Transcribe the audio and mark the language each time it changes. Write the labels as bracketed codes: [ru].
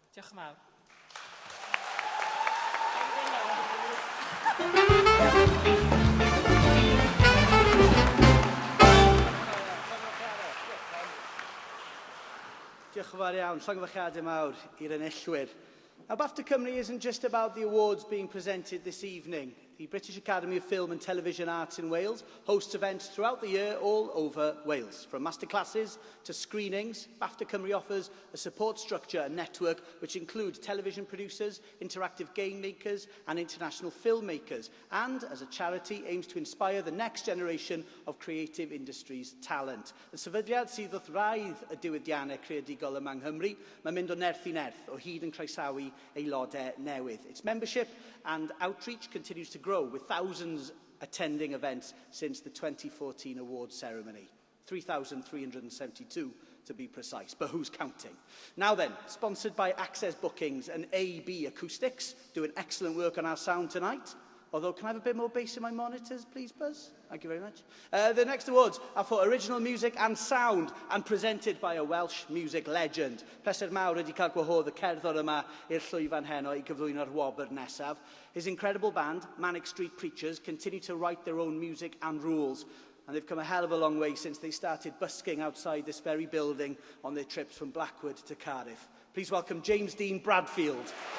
[cy] Diolch yn fawr. Diolch yn fawr iawn. Llongyfarchiadau mawr i'r enillwyr. [en] Now, BAFTA Cymru isn't just about the awards being presented this evening. The British Academy of Film and Television Arts in Wales hosts events throughout the year all over Wales. From masterclasses to screenings, BAFTA Cymru offers a support structure and network which include television producers, interactive game makers and international filmmakers, and as a charity aims to inspire the next generation of creative industries talent. [cy] Y sefydliad sydd wrth raidd y diwydiannau creadigol yma yng Nghymru, mae'n mynd o nerth I nerth o hyd yn croesawu aelodau newydd. [en] Its membership and outreach continues to grow, with thousands attending events since the 2014 awards ceremony. 3,372 to be precise, but who's counting? Now then, sponsored by Access Bookings and AB Acoustics, doing excellent work on our sound tonight. Although, can I have a bit more bass in my monitors, please, Buzz? Thank you very much. The next awards are for original music and sound, and presented by a Welsh music legend. [cy] Pleser mawr wedi cael gwahodd y cerddor yma i'r llwyfan heno I gyflwyno'r wobr nesaf. [en] His incredible band, Manic Street Preachers, continue to write their own music and rules. And they've come a hell of a long way since they started busking outside this very building on their trips from Blackwood to Cardiff. Please welcome James Dean Bradfield.